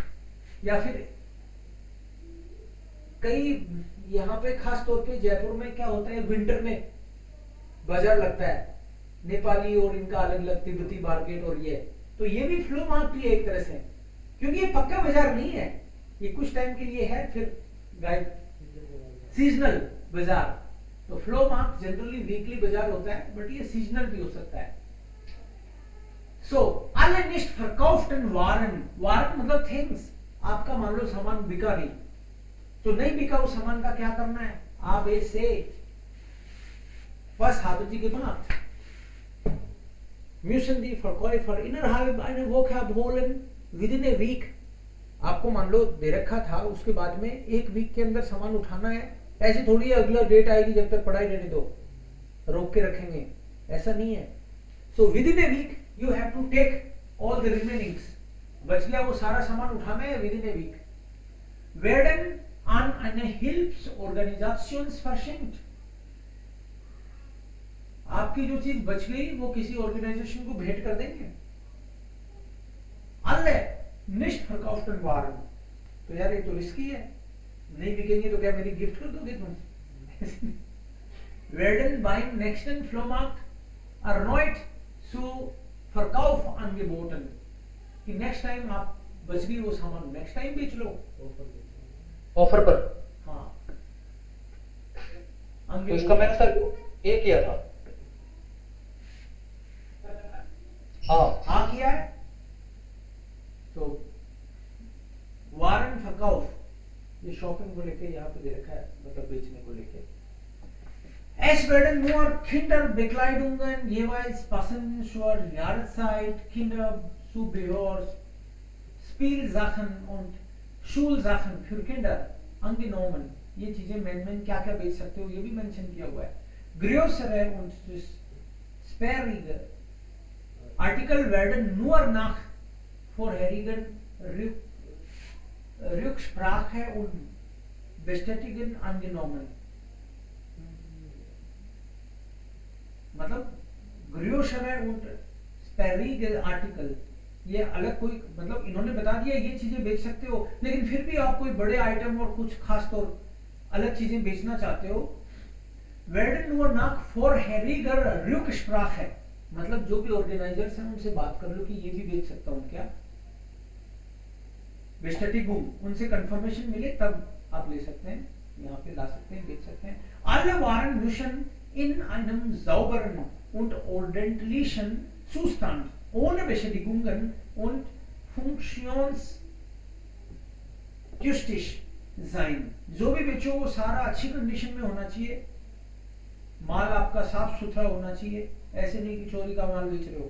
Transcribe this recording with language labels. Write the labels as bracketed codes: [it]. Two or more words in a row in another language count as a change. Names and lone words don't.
[hi] या फिर कई यहाँ पे खास तौर पे जयपुर में क्या होता है, विंटर में बाजार लगता है, नेपाली और इनका अलग अलग, तिब्बती मार्केट, और ये तो ये भी [en] flea market [hi] है एक तरह से, क्योंकि ये पक्का बाजार नहीं है, ये कुछ टाइम के लिए है, फिर गाइड सीजनल बाजार. तो [en] flea market [hi] जनरली वीकली बाजार होता है, बट ये सीजनल भी हो सकता है. [de] सो alle nicht verkauften Waren, Waren मतलब थिंग्स. [hi] आपका मान लो सामान बिका नहीं, तो नहीं बिका उस सामान का क्या करना है, आप ऐसे [de] was haben Sie gemacht? Müssen die Verkäufer innerhalb einer Woche abholen, [en] within a week. [hi] आपको मान लो दे रखा था, उसके बाद में एक वीक के अंदर सामान उठाना है. ऐसी थोड़ी है अगला डेट आएगी जब तक पढ़ाई रहने दो, रोक के रखेंगे, ऐसा नहीं है. [en] So within a week you have to take all the remainings. [hi] बच गया वो सारा सामान उठाना है [en] within a week. [de] Werden an eine Hilfsorganisation verschenkt. [hi] आपकी जो चीज बच गई वो किसी ऑर्गेनाइजेशन को भेंट कर देंगे. [de] Alle nicht verkauften Waren. [hi] तो यार ये तो रिस्की है, नहीं बिकेंगे तो क्या मेरी गिफ्ट कर दोगे तुम? [de] Werden beim nächsten Flohmarkt erneut zu Verkauf angeboten. [hi] कि [en] next time [hi] आप बच गई वो सामान [en] next time [hi] बेच लो ऑफर पर. हाँ, तो इसका मैंने सर ये किया था. हाँ किया है. तो [de] Waren Verkauf, [hi] ये शॉपिंग को लेके यहाँ पे दे रखा है, मतलब बेचने को लेके. [de] Es werden nur Kinderbekleidungen jeweils passend zur Jahreszeit, Kinderzubehör, Spielsachen und Schulsachen für Kinder angenommen, [hi] ये चीजें मैन क्या क्या बेच सकते हो ये भी मेंशन किया हुआ है. [de] Größere und sperrige Artikel werden nur nach vorherigen Rücksprache und Bestätigen angenommen. [hi] मतलब [de] größere und sperrige Artikel [hi] ये अलग कोई मतलब इन्होंने बता दिया ये चीजें बेच सकते हो, लेकिन फिर भी आप कोई बड़े आइटम और कुछ खास तौर अलग चीजें बेचना चाहते हो. [de] werden nur nach vorheriger Rücksprache [hi] मतलब जो भी ऑर्गेनाइजर्स हैं उनसे बात कर लो कि ये भी बेच सकता हूँ क्या. Bestätigung उनसे कंफर्मेशन मिले तब आप ले सकते हैं, यहाँ पे ला सकते हैं, बेच सकते हैं. [de] Alle Waren müssen in einem sauberen und ordentlichen Zustand ohne Beschädigungen und funktionstüchtig sein. [hi] जो भी बेचो वो सारा अच्छी कंडीशन में होना चाहिए, माल आपका साफ सुथरा होना चाहिए, ऐसे नहीं कि चोरी का माल बेच रहे हो.